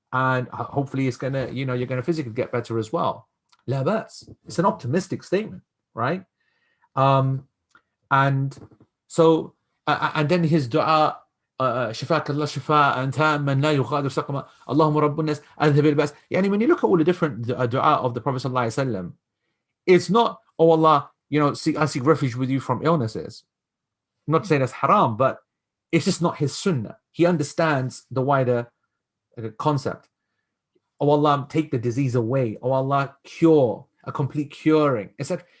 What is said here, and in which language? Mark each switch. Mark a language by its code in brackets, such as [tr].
[en] And hopefully it's going to, you're going to physically get better as well. [ar] La bas. [en] It's an optimistic statement, right? And so, and then his dua, [ar] شفاك الله شفاء تاما لا يغادر سقما اللهم رب الناس اذهب الباس. [en] When you look at all the different dua of the Prophet sallallahu alaihi wasallam, it's not, oh Allah, I seek refuge with you from illnesses. I'm not saying that's haram, but it's just not his sunnah. He understands the wider concept. Oh Allah, take the disease away. Oh Allah, cure, a complete curing, etc.